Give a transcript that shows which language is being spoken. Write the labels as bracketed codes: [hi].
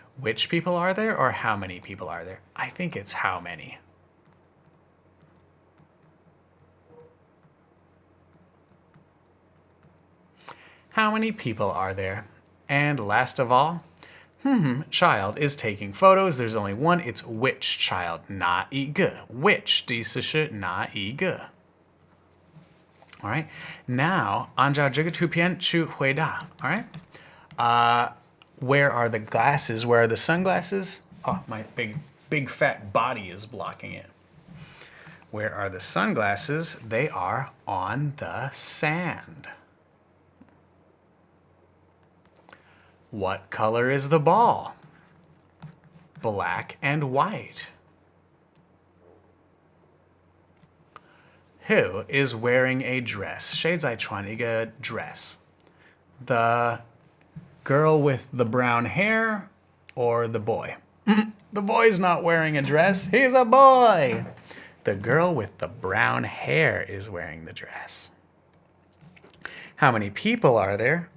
[en] Which people are there or how many people are there? I think it's how many. How many people are there? And last of all, child is taking photos. There's only one. It's which child? [zh] 哪一个? Which 的意思是哪一个? [en] All right. Now, [zh] 按照这个图片去回答. [en] All right. Where are the glasses? Where are the sunglasses? Oh, my big fat body is blocking it. Where are the sunglasses? They are on the sand. What color is the ball? Black and white. Who is wearing a dress? [zh] 谁在穿一个 dress? [en] The girl with the brown hair or the boy? The boy's not wearing a dress. He's a boy. The girl with the brown hair is wearing the dress. How many people are there?